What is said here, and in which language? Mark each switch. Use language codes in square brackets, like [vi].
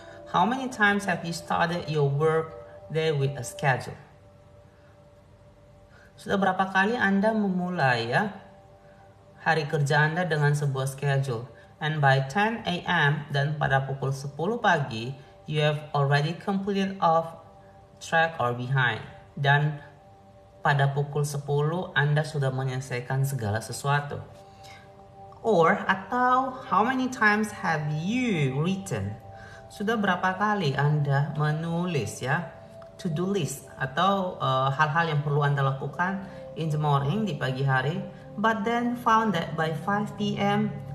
[en] How many times have you started your work day with a schedule? [id] Sudah berapa kali Anda memulai ya hari kerja Anda dengan sebuah schedule? [en] And by 10 a.m. [id] dan pada pukul 10 pagi, [en] you have already completed off track or behind. [id] Dan pada pukul 10 Anda sudah menyelesaikan segala sesuatu. [en] Atau how many times have you written? [id] Sudah berapa kali Anda menulis ya to-do list atau hal-hal yang perlu Anda lakukan [en] in the morning, [id] di pagi hari, [en] but then found that by 5 p.m.